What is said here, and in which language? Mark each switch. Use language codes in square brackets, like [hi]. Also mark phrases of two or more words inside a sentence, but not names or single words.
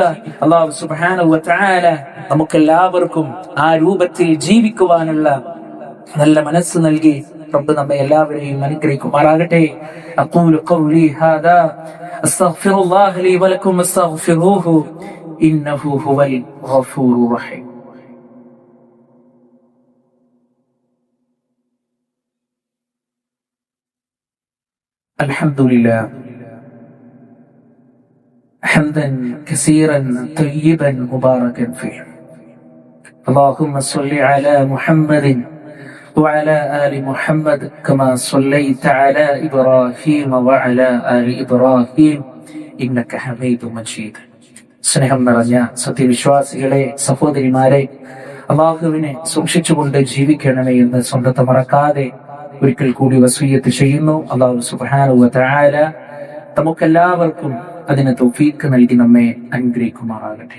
[ar] الله سبحانه وتعالى [ml] നമുക്കെല്ലാവർക്കും ആ രൂപത്തിൽ ജീവിക്കുവാനുള്ള നല്ല മനസ്സ് നൽകി റബ്ബ് നമ്മെ എല്ലാവരെയും അനുഗ്രഹിക്കുമാറാകട്ടെ. [ar] أقول قولي هذا أستغفر الله لي ولكم واستغفروه إنه هو الغفور الرحيم. الحمد لله حمدا كثيرا طيبا مباركا فيه. اللهم صل على محمد وعلى آل محمد كما صليت على إبراهيم وعلى آل إبراهيم إنك حميد مجيد. [ml] സ്നേഹം നിറഞ്ഞ സത്യവിശ്വാസികളെ, സഹോദരിമാരെ, അള്ളാഹുവിനെ സൂക്ഷിച്ചുകൊണ്ട് ജീവിക്കണമേ എന്ന് സ്വന്തത്തെ മറക്കാതെ ഒരിക്കൽ കൂടി വസിയ്യത്ത് ചെയ്യുന്നു. [ar] الله سبحانه وتعالى [ml] നമുക്കെല്ലാവർക്കും അതിന് തൗഫീഖ് നൽകി നമ്മെ അനുഗ്രഹിക്കുമാറാകട്ടെ.